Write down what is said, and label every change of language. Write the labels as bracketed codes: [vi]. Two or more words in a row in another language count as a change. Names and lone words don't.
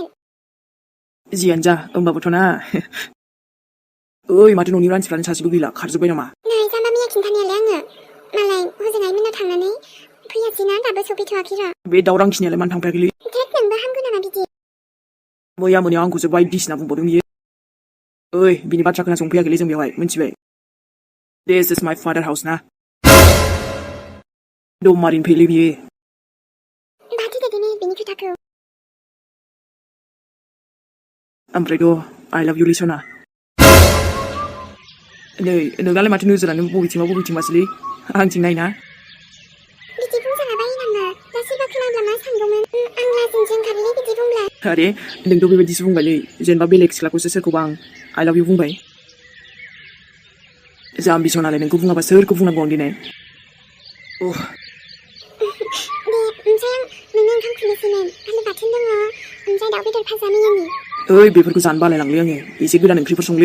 [brx] जियानो जा होमबाबोथ' ना ओइ माथो न'नि मानसिफ्रानो सासेबो गैला खारजोब्बाय नामा नै जाम्बा मैया खिन्थानायालाय आङो मालाय हजोंहाय मोनना थांनानै फैयासैना दाबो सफैथ'वाखै र' बे दावरां खिनियालाय मानो थांफायाखैलै थेट नोंबो हामगौ नामा बिदि मैया मोनायाव आंखौसो बायदिसिना बुंबावदों बियो ओइ बिनि बाथ्रा खोनासंफैयाखैलै जों बेवहाय मिथिबाय [en] This is my father house [brx] ना दम मारिनो फैलै बियो बाथो देदो मेहेर बिनि खोथाखौ ओमफ्रायथ' [en] I love you [brx] लिसना नै नोंनालाय माथो नोजोरानो बबेथिंबासोलै आंथिं नायना बिदि बुंजालाबायो नामा दा सोरबा खोनाब्ला मा सानगौमोन आं लाजिनोसो ओंखारोलै बिदि बुंब्ला आरे नोंथ' बेबायदिसो बुंबायलै जेनेबा बेलेग सिख्लाखौसो सोरखौबा आं [en] I love you [brx] बुंबाय जाम्बि सनालाय नोंखौ बुङाबा सोरखौ बुंनांगौ आं दिनै दे ओमफ्राय आं नोंनो ओंखाम खुरनोसैमोन आलु बाथोन दङ ओमफ्राय दाउ बेदर भाजा मैयानि ओइ बेफोरखौ जानो बालायलांलै आङो एसे गोदान ओंख्रिफोर संलै